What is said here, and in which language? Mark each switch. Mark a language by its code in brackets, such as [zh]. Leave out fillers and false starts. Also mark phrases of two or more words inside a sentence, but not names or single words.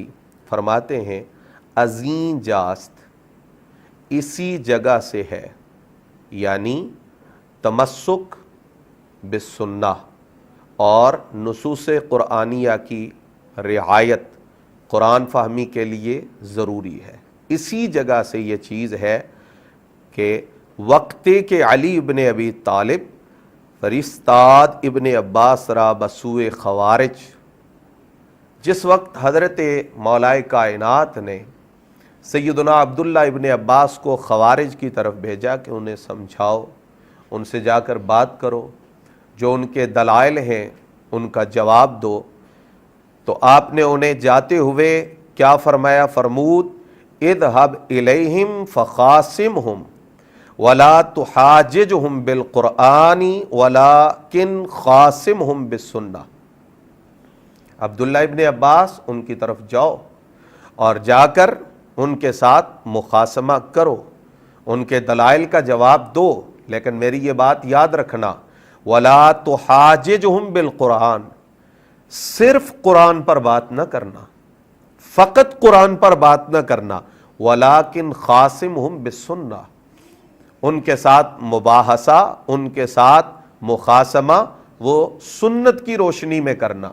[ur] فرماتے ہیں [fa] ازیں جاست [ur] اسی جگہ سے ہے، یعنی تمسک بالسنہ اور نصوص قرآنیہ کی رعایت قرآن فہمی کے لیے ضروری ہے. اسی جگہ سے یہ چیز ہے کہ وقت کے علی ابن ابی طالب [fa] فرستاد ابن عباس را بسوئے خوارج، [ur] جس وقت حضرت مولائے کائنات نے سیدنا عبداللہ ابن عباس کو خوارج کی طرف بھیجا کہ انہیں سمجھاؤ، ان سے جا کر بات کرو، جو ان کے دلائل ہیں ان کا جواب دو. تو آپ نے انہیں جاتے ہوئے کیا فرمایا؟ [ar] فرمود اذهب الیہم فخاصمہم ولا تحاججہم بالقرآن ولکن خاصمہم بالسنہ. [ur] عبداللہ ابن عباس ان کی طرف جاؤ اور جا کر ان کے ساتھ مخاصمہ کرو، ان کے دلائل کا جواب دو، لیکن میری یہ بات یاد رکھنا [ar] ولا تحاججہم بالقرآن، [ur] صرف قرآن پر بات نہ کرنا، فقط قرآن پر بات نہ کرنا، [ar] ولیکن خاصمہم بالسنہ، [ur] ان کے ساتھ مباحثہ، ان کے ساتھ مخاصمہ وہ سنت کی روشنی میں کرنا.